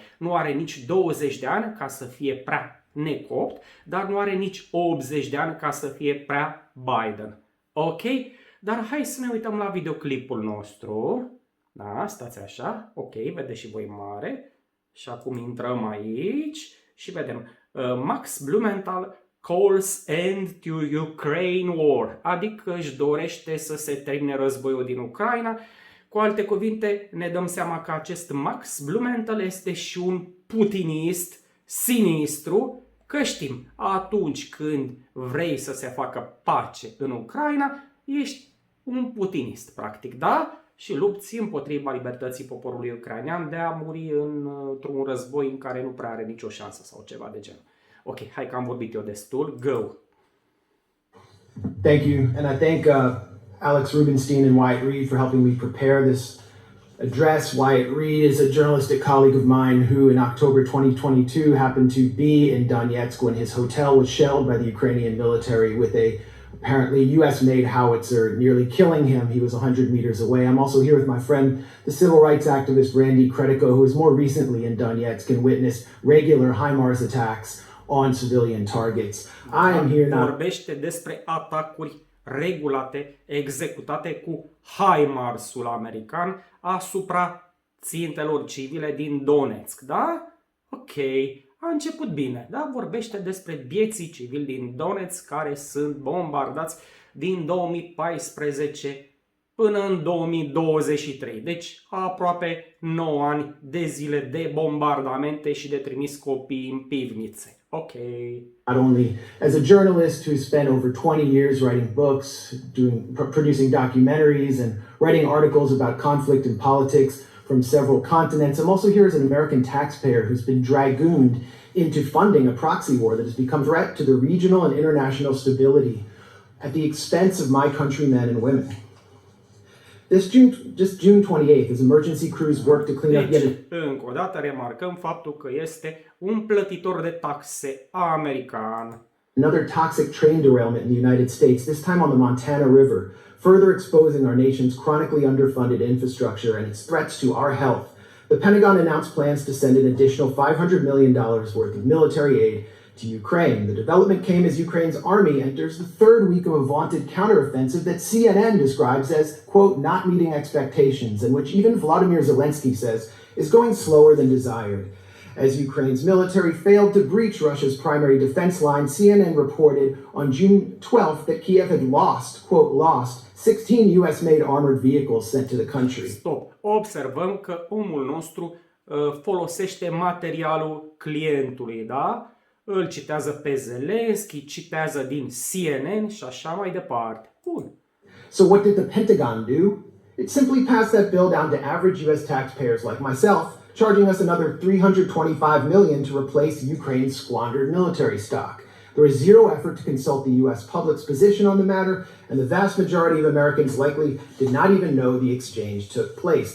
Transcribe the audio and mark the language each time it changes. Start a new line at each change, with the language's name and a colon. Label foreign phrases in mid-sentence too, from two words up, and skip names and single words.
Romanian: Nu are nici 20 de ani ca să fie prea necopt, dar nu are nici 80 de ani ca să fie prea Biden. Ok? Dar hai să ne uităm la videoclipul nostru. Da, stați așa. Ok, vedeți și voi mare. Și acum intrăm aici și vedem Max Blumenthal
English: calls end to Ukraine war,
Romanian: adică își dorește să se termine războiul din Ucraina. Cu alte cuvinte, ne dăm seama că acest Max Blumenthal este și un putinist sinistru, că știm, atunci când vrei să se facă pace în Ucraina, ești un putinist, practic, da? Și lupți împotriva libertății poporului ucrainean de a muri într-un război în care nu prea are nicio șansă sau ceva de genul. Ok, hai că am vorbit eu destul. Go!
English: Thank you, and I thank Alex Rubinstein and Wyatt Reed for helping me prepare this address. Wyatt Reed is a journalistic colleague of mine who, in October 2022, happened to be in Donetsk when his hotel was shelled by the Ukrainian military with a apparently US-made howitzer, nearly killing him. He was 100 meters away. I'm also here with my friend, the civil rights activist Randy Credico, who was more recently in Donetsk and witnessed regular HIMARS attacks on civilian targets. I am here now.
Romanian: Vorbește despre atacuri regulate, executate cu HIMARS-ul american asupra țintelor civile din Donetsk, da? Ok, a început bine, da? Vorbește despre vieții civili din Donetsk care sunt bombardați din 2014 până în 2023. Deci aproape 9 ani de zile de bombardamente și de trimis copii în pivnițe. Ok.
English: Not only as a journalist who spent over 20 years writing books, producing documentaries, and writing articles about conflict and politics from several continents, I'm also here as an American taxpayer who's been dragooned into funding a proxy war that has become a threat to the regional and international stability at the expense of my countrymen and women. Just June 28th, as emergency crews work to clean up yet
Romanian: încă o dată remarcăm faptul că este un plătitor de taxe american.
English: Another toxic train derailment in the United States, this time on the Montana River, further exposing our nation's chronically underfunded infrastructure and its threats to our health. The Pentagon announced plans to send an additional $500 million worth of military aid to Ukraine. The development came as Ukraine's army enters the third week of a vaunted counteroffensive that CNN describes as, quote, not meeting expectations, and which even Volodymyr Zelensky says is going slower than desired. As Ukraine's military failed to breach Russia's primary defense line, CNN reported on June 12th that Kiev had lost, quote, lost 16 US-made armored vehicles sent to the country.
Romanian: Stop. Observăm că omul nostru folosește materialul clientului, da? Îl citează pe Zelensky, citează din CNN și așa mai departe. Bun.
English: So what did the Pentagon do? It simply passed that bill down to average US taxpayers like myself, charging us another $325 million to replace Ukraine's squandered military stock. There was zero effort to consult the US public's position on the matter, and the vast majority of Americans likely did not even know the exchange took place.